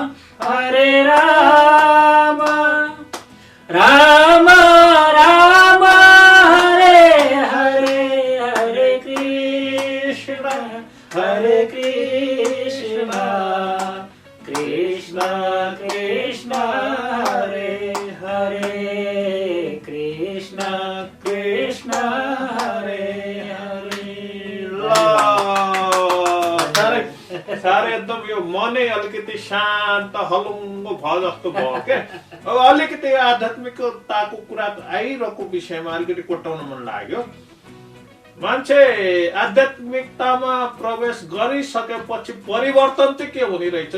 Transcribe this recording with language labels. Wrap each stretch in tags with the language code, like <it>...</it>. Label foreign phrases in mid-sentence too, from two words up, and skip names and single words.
<sa>राम राम हरे हरे, हरे कृष्ण कृष्ण कृष्ण हरे हरे, कृष्ण कृष्ण हरे हरे।</sa> <ne>साह्रै एकदम यो मनै अलिकति शान्त हलुङ्गो भयो जस्तो भयो के। अब अलिकति आध्यात्मिकताको कुरा आइरहेको विषयमा अलिकति कोट्याउन मन लाग्यो। मान्छे आध्यात्मिकतामा प्रवेश गरिसकेपछि परिवर्तन चाहिँ के हुने रहेछ?</ne>